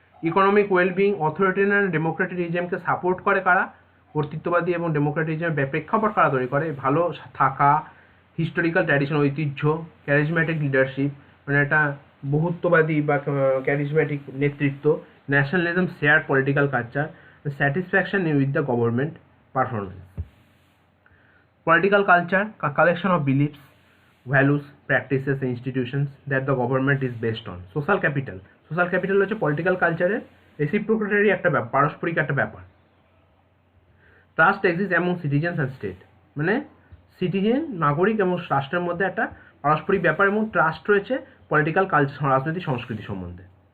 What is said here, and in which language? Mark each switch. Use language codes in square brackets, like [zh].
[bn] Economic wellbeing, authoritarian Democratic রিজিমকে support করে কারা, কর্তৃত্ববাদী এবং ডেমোক্রেটিক রিজিমের প্রেক্ষাপট কারা তৈরি করে, ভালো থাকা, হিস্টোরিক্যাল ট্র্যাডিশন, ঐতিহ্য, ক্যারিজম্যাটিক লিডারশিপ, মানে একটা বহুত্ববাদী বা ক্যারিজম্যাটিক নেতৃত্ব, nationalism, share political culture, [en] Satisfaction with the government performance. Political culture, a collection of beliefs, values, practices, and institutions that the government is based on. [bn] Social capital হচ্ছে political কালচারের রেসিপ্রোকেটরি একটা ব্যাপার, পারস্পরিক একটা ব্যাপার। [en] trust exist among citizens and state, [bn] মানে citizen, নাগরিক এবং রাষ্ট্রের মধ্যে একটা পারস্পরিক ব্যাপার এবং ট্রাস্ট রয়েছে পলিটিক্যাল কালচার, রাজনৈতিক সংস্কৃতি সম্বন্ধে।